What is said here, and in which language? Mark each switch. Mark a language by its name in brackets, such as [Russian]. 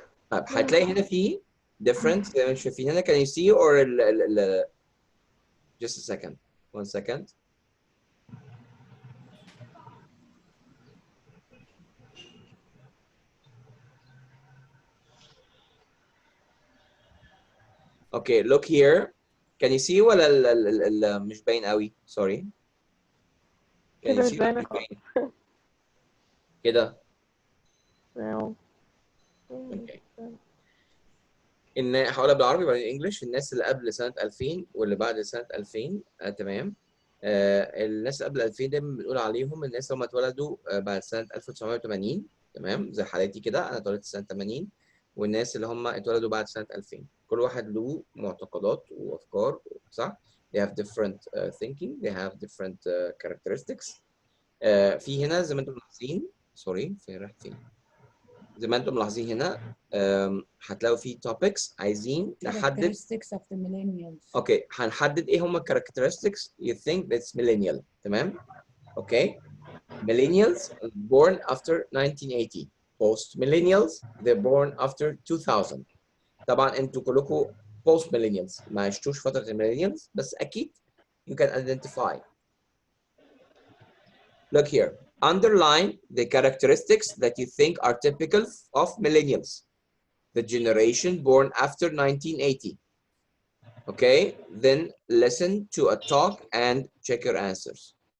[Arabic] طيب هتلاقي هنا في difference زي ما شايفين هنا. [English] Can you see or just a second. 1 second. Okay, look here. Can you see [Arabic] ولا مش باين قوي؟ [English] Sorry. Can you [Arabic] كده [English] see [Arabic] ولا باينة مش خالص. باين؟ كده. [English] No. Okay. [Arabic] هقولها بالعربي وبعدين انجلش. الناس اللي قبل سنة 2000 واللي بعد سنة 2000 تمام. الناس اللي قبل 2000 دايما بنقول عليهم الناس اللي هم اتولدوا بعد سنة 1980 تمام، زي حالتي كده انا اتولدت سنة 80. والناس اللي هم اتولدوا بعد سنة 2000 كل واحد له معتقدات وافكار صح؟ [English] They have different thinking, they have different characteristics. [Arabic] في هنا زي ما انتم ملاحظين سوري فين زي ما انتم ملاحظين هنا هتلاقوا في topics عايزين نحدد [English] characteristics of the millennials. [Arabic] اوكي هنحدد ايه هم [English] characteristics you think that's millennial. [Arabic] تمام. اوكي. [English] Millennials born after 1980. Post millennials they're born after 2000. [Arabic] طبعا انتوا كلكم post millennials ما عشتوش فترة millennials بس اكيد [English] you can identify. Look here. Underline the characteristics that you think are typical of millennials, the generation born after 1980. Okay, then listen to a talk and check your answers.